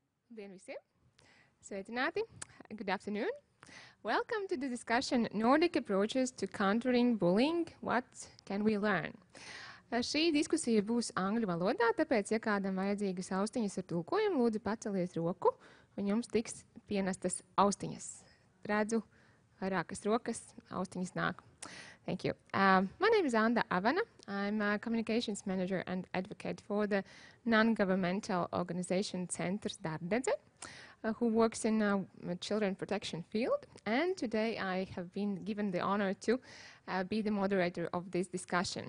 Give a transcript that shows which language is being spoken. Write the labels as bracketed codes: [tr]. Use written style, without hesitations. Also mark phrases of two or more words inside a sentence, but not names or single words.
[lv] Labdien visiem! Sveicināti! [en] Good afternoon! Welcome to the discussion Nordic approaches to countering bullying. What can we learn? [lv] Šī diskusija būs angļu valodā, tāpēc, ja kādam vajadzīgas austiņas ar tulkojumu, lūdzu paceliet roku, un jums tiks pienestas austiņas. Redzu vairākas rokas, austiņas nāk. [en] Thank you. My name is Anda Avana. I'm a communications manager and advocate for the non-governmental organization Centrs Darbdedze, who works in the children protection field. And today I have been given the honor to be the moderator of this discussion.